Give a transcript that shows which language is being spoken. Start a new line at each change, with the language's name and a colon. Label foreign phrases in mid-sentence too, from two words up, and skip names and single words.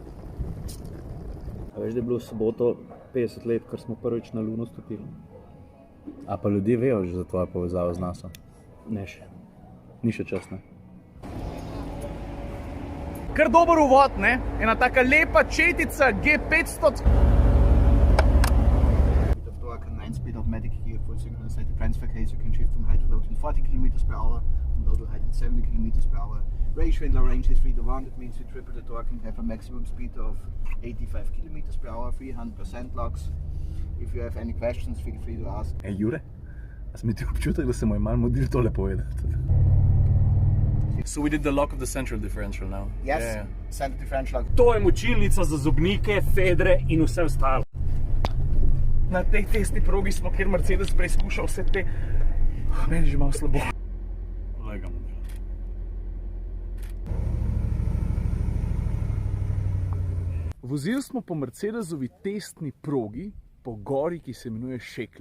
Slovenian: A veš, da je bilo v soboto 50 let, kar smo prvič na Luno stopili? A pa ljudje vejo že za tvojo povezavo z NASA? Ne še. Ni še čas, ne? Kar dober uvod, ne? Ena taka lepa četica G500.
English: Speed automatic gear, full synchronized transfer case. You can shift from high to low to 40 km/h, from low to high to 70 km/h. Range is 3:1. That means you triple the torque and have a maximum speed of 85 km/h, 300% locks. If you have any questions, feel free to ask.
Slovenian: Jure, a si mi ti občutek, da se mu je malo modil tole povedati?
English: So we did the lock of the central differential now? Yes, yeah. Center differential lock.
Slovenian: To je močilnica za zobnike, fedre in vse ostalo. Na tej testni progi smo, kjer Mercedes preizkušal vse te... Meni je že malo slabo. Lega model. Vozili smo po Mercedesovi testni progi po gori, ki se imenuje Šekl.